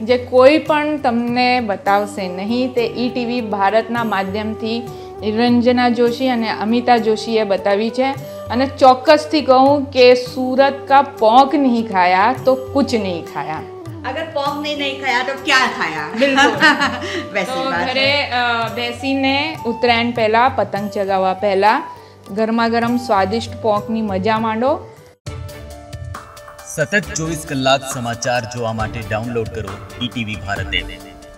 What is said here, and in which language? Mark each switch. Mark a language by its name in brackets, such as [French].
[Gujarati] જે કોઈ પણ તમને બતાવશે નહીં, તે ઈટીવી ભારતના માધ્યમથી નિરંजना जोशी અને અમિતા જોશીએ बतावी છે। અને ચોક્કસથી કહું કે [Hindi] सूरत का पोंक नहीं खाया तो कुछ नहीं खाया। अगर पोंक नहीं खाया तो क्या खाया? बिल्कुल। वैसी तो बात [Gujarati] घरे બેસીને ઉત્તરાયણ પહેલા, પતંગ ચગાવવા પહેલા ગરમા ગરમ સ્વાદિષ્ટ પોંકની મજા માંડો। સતત 24 કલાક સમાચાર જોવા માટે ડાઉનલોડ કરો ETV ભારત એપ।